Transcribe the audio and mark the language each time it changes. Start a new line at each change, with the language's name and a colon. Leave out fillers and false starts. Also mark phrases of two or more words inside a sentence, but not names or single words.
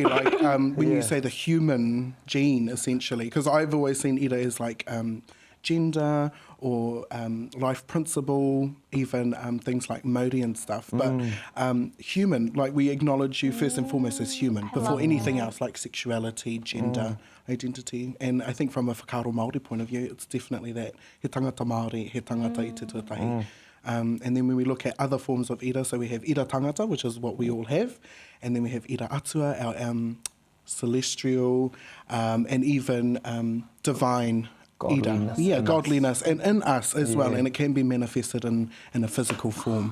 English: Like when you say the human gene, essentially, because I've always seen Ira as like gender or life principle, even things like Māori and stuff. But human, like we acknowledge you first and foremost as human before anything else, like sexuality, gender, identity. And I think from a
Māori: whakaaro Māori
English: point of view, it's definitely that.
Māori: He tangata Māori, he tangata I te tuatahi.
English: And then when we look at other forms of Ira, so we have
Māori: Ira tangata,
English: which is what we all have, and then we have
Māori: Ira atua,
English: our celestial, and even divine Godliness. Ira. Yeah, in godliness, and in us as well, and it can be manifested in a physical form.